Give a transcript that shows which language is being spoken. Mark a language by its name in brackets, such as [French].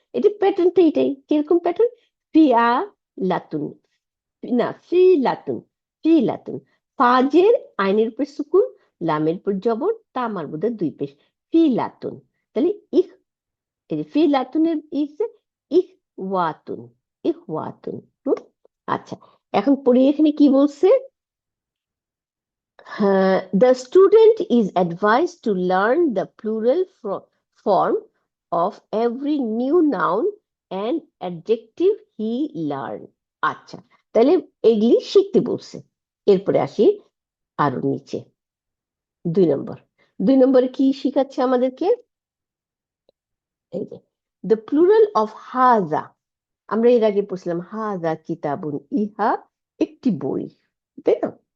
[Bangla] এটা প্যাটার্নটা এটাই, কিরকম প্যাটার্ন, ফিয়া লাতুন, না ফি লাতুন, ফি লাতুন, ফাজের আইনের উপর সুকুন, লামের উপর জবর, তা মারবুদা দুই পেশ, ফি লাতুন। তাহলে ইক, এই যে ফি লাতুনের ইক ওয়াতুন, ইক ওয়াতুন। আচ্ছা, এখন পড়ি এখানে কি বলছে, [English] the student is advised to learn the plural form of every new noun and adjective he learned. [Bangla] আচ্ছা, তাহলে এগুলি শিখতে বলছে। এরপরে আসি আরো নিচে, 2 নম্বর, 2 নম্বরে কি শিখাচ্ছে আমাদেরকে, এই যে [English] the plural of [Bangla] হাজা, আমরা এর আগে পড়ছিলাম হাজা কিতাবুন, ইহা একটি বই, তাই না?